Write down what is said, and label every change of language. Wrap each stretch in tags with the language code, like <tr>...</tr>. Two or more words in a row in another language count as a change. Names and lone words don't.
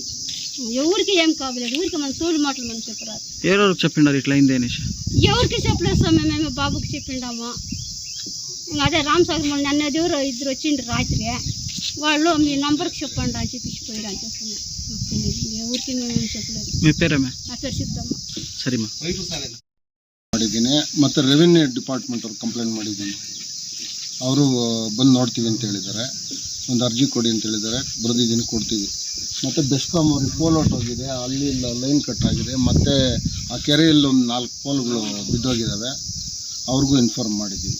<te>ఎవరికి ఏం కావలేదు. ఊరికి మన సోళ్ళు మాటలు మనం చెప్పరాదు. ఎవరికి చెప్పిండారు ఇట్లా అయింది అనేసి? ఎవరికి చెప్పలేదు స్వామి, మేము బాబుకి చెప్పిండాము. అదే రామసాగర్ మళ్ళీ నన్ను ఎవరు ఇద్దరు వచ్చిండ్రు రాత్రి, వాళ్ళు మీ నంబర్కి చెప్పండి అని చెప్పిపోయారు అని చెప్తున్నాను. నాకు తెలియదు, ఎవరికి మేము చెప్పలేదు. మీ పేరేమే? నా పేరు సిద్ధమ్మ.</te> <kn>ಸರಿಮಾ. ಮಾಡಿದ್ದೀನಿ ಮತ್ತು</kn> <en>revenue department</en> <kn>ಅವ್ರು ಕಂಪ್ಲೇಂಟ್ ಮಾಡಿದ್ದೀನಿ. ಅವರು ಬಂದು ನೋಡ್ತೀವಿ ಅಂತ ಹೇಳಿದ್ದಾರೆ. ಒಂದು ಅರ್ಜಿ ಕೊಡಿ ಅಂತ ಹೇಳಿದ್ದಾರೆ, ಬರೆದಿದ್ದೀನಿ, ಕೊಡ್ತೀವಿ. ಮತ್ತು ಬೆಸ್ಕಾಮ್ ಅವ್ರಿಗೆ ಪೋಲ್ ಹೊಟ್ಟೋಗಿದೆ, ಅಲ್ಲಿ</kn> <en>line cut</en> <kn>ಆಗಿದೆ. ಮತ್ತು ಆ ಕೆರೆಯಲ್ಲಿ ಒಂದು 4 ಪೋಲ್ಗಳು ಬಿದ್ದೋಗಿದ್ದಾವೆ, ಅವ್ರಿಗೂ ಇನ್ಫಾರ್ಮ್ ಮಾಡಿದ್ದೀವಿ.</kn>